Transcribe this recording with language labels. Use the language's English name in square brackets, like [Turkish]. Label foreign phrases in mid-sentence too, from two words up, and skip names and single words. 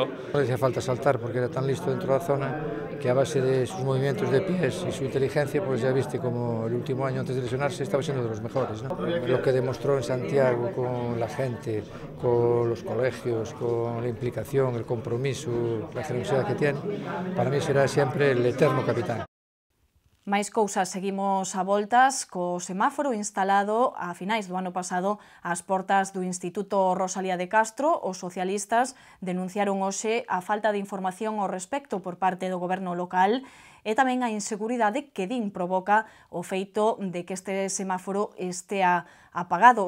[Spanish] No le hacía falta saltar porque era tan listo dentro de la zona que a base de sus movimientos de pies y su inteligencia, pues ya viste como el último año antes de lesionarse estaba siendo de los mejores, ¿no? Lo que demostró en Santiago con la gente, con los colegios, con la implicación, el compromiso, la generosidad que tiene, para mí será siempre el eterno capitán. [Galician] Máis cousas, seguimos a voltas co semáforo instalado a finais do ano pasado ás portas do Instituto Rosalía de Castro. Os socialistas denunciaron hoxe a falta de información ao respecto por parte do goberno local e tamén a inseguridade que din provoca o feito de que este semáforo estea apagado.